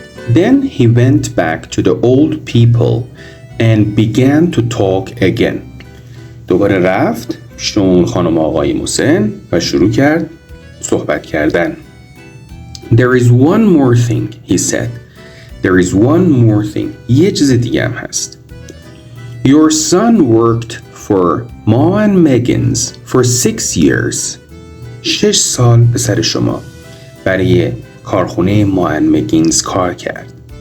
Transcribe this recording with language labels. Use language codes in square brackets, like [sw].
[en] Then he went back to the old people and began to talk again. [fa] دوباره رفت پیش اون خانم آقای مسن و شروع کرد صحبت کردن. [en] There is one more thing, he said. There is one more thing. [fa] یه چیز دیگه هم هست. [en] Your son worked for Ma and Megan's for 6 years. [fa] 6 سال پسر شما برای کارخونه ما and Megan's کار کرد.